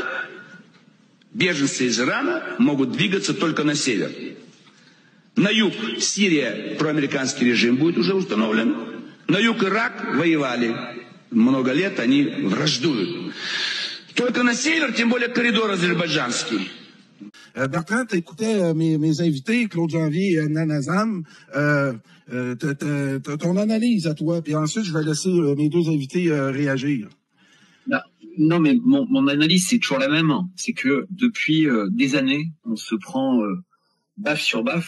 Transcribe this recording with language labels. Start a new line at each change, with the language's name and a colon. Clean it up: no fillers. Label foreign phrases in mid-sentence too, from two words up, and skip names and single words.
Russian: Беженцы из Ирана могут двигаться только на север. На юг Сирия, проамериканский режим будет уже установлен. На юг Ирак воевали. Много лет они враждуют. Только на север, тем более коридор азербайджанский.
French: Bertrand, tu écoutais mes invités, Claude Janvier et Anna Nazam. Ton analyse à toi, puis ensuite, je vais laisser mes deux invités réagir. Non, mais mon analyse, c'est toujours la même. C'est que depuis des années, on se prend baffe sur baffe.